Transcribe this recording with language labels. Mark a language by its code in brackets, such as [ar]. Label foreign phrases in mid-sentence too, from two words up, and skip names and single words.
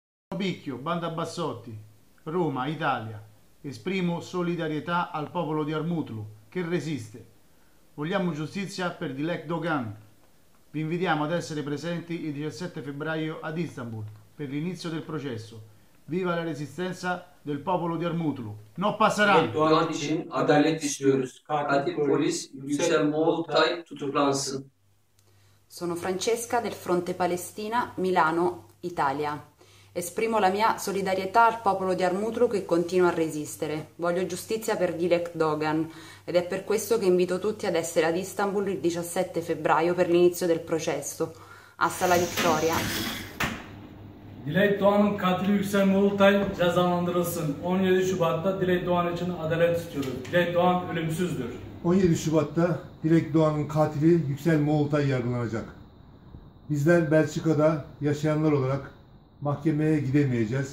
[it] Picchio, Banda Bassotti, Roma, Italia. Esprimo solidarietà al popolo di Armutlu che resiste. Vogliamo giustizia per Dilek Dogan. Vi invitiamo ad essere presenti il 17 febbraio ad Istanbul per l'inizio del processo. Viva la resistenza del popolo di Armutlu. [es] No passaran! [tr] Doğan için adalet istiyoruz. Katil polis Yüksel Moğoltay tutuklansın. [it] Sono Francesca del Fronte Palestina, Milano, Italia. Esprimo la mia solidarietà al popolo di Armutlu che continua a resistere. Voglio giustizia per Dilek Dogan ed è per questo che invito tutti ad essere ad Istanbul il 17 febbraio per l'inizio del processo. [es] Hasta la vittoria! [tr] Dilek Doğan'ın katili Yüksel Moğoltay cezalandırılsın. 17 Şubat'ta Dilek Doğan için adalet istiyoruz. Dilek Doğan ölümsüzdür. 17 Şubat'ta Dilek Doğan'ın katili Yüksel Moğoltay yargılanacak. Bizler Belçika'da yaşayanlar olarak mahkemeye gidemeyeceğiz.